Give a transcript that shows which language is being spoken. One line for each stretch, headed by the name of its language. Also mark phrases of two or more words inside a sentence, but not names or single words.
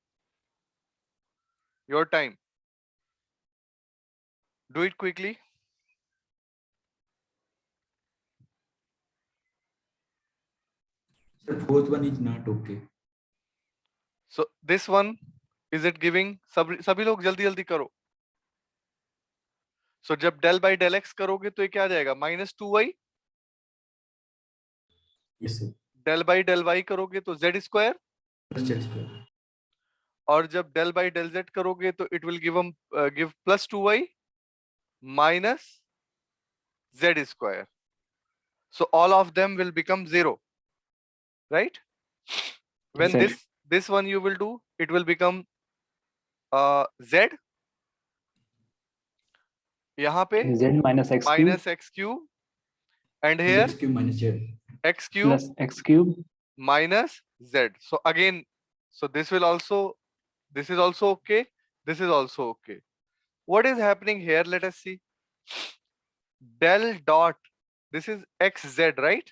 English: Your time. Do it quickly. Sir, fourth one is not okay. So this one, is it giving?
Hindi: सभी लोग जल्दी जल्दी करो. So जब
English: del by del x
Hindi: करोगे तो ये क्या आ जाएगा?
English: minus 2y. Yes, sir. del by del y
Hindi: करोगे तो
English: z square. Plus z square.
Hindi: और जब
English: del by del z
Hindi: करोगे तो
English: it will give plus 2y minus z square. So all of them will become 0, right? When Yes, sir. this one you will do, it will become z.
Hindi: यहाँ पे
English: Z minus x cube minus x cube, and Plus here x cube minus z. x cube plus x cube. minus z. So again, so this is also okay. This is also okay. What is happening here? Let us see. Del dot. This is xz, right?